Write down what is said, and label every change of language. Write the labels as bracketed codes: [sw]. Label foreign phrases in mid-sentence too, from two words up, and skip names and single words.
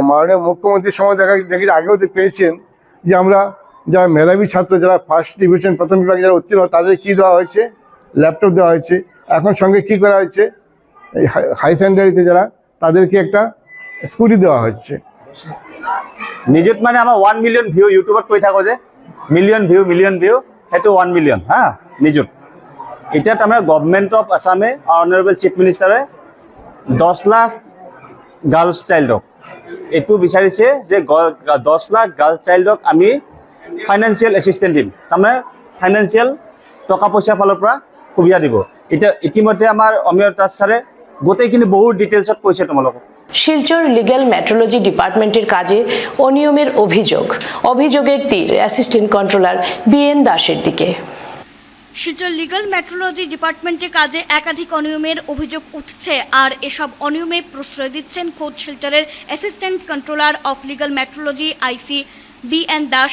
[bn] মাননীয় মুখ্যমন্ত্রীর সময় দেখেছি, আগেও পেয়েছেন যে আমরা যারা মেধাবী ছাত্র, যারা [en] first division [bn] প্রথম বিভাগে যারা উত্তীর্ণ, তাদের কী দেওয়া হয়েছে, ল্যাপটপ দেওয়া হয়েছে। এখন সঙ্গে কী করা হয়েছে, এই [en] high secondary [bn] যারা, তাদেরকে একটা স্কুটি দেওয়া হচ্ছে। [as] নিযুত মানে আমাৰ 1 [en] million view [as] ইউটিউবত কৈ থাকো যে [en] million view [as] সেইটো 1 মিলিয়ন হা নিযুত। এতিয়া তাৰমানে [en] Government of Assam Honourable Chief Minister [as] 10 লাখ [en] girls child [as] এইটো বিচাৰিছে যে 10 লাখ [en] girls child [as] আমি [en] financial assistant [as] দিম, তাৰমানে ফাইনেন্সিয়েল টকা পইচাৰ ফালৰ পৰা সুবিধা দিব। এতিয়া ইতিমধ্যে আমাৰ অমিয় দাস ছাৰে গোটেইখিনি বহুত ডিটেইলছত কৈছে তোমালোকক। [bn] শিলচর [en] legal metrology department [bn] কাজে অনিয়মের অভিযোগের তীর [en] assistant controller [bn] বিএন দাসের দিকে। শিলচর [en] legal metrology department [bn] কাজে একাধিক অনিয়মের অভিযোগ উঠছে, আর এসব অনিয়মে প্রশ্রয় দিচ্ছেন খোদ শিলচরের [en] assistant controller of legal metrology IC [bn] বিএন দাস।